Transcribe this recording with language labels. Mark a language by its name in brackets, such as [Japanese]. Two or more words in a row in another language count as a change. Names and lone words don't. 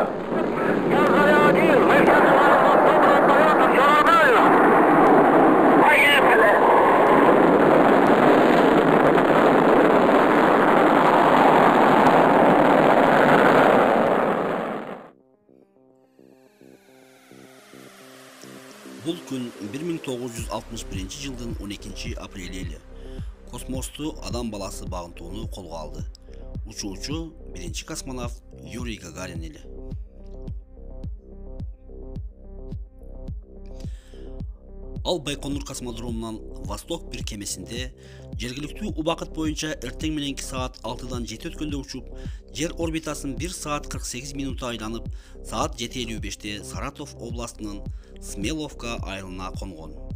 [Russian] Я Заря-1, мы сейчас желаем вам доброго полета, все нормально. Поехали. [Kyrgyz] Бұл күн 1961 жылдың 12 апрелі эле. Космосту адам баласы багынтууну колго алды. Учуучу биринчи космонавт Юрий Гагарин эле. Ал Байконур космодромунан Восток 1 кемесинде жергиликтүү убакыт боюнча эртең мененки саат 6-дан 7 өткөндө учуп, жер орбитасын 1 саат 48 минутта айланып, саат 7:55-те Саратов областынын Смеловка айылына конгон.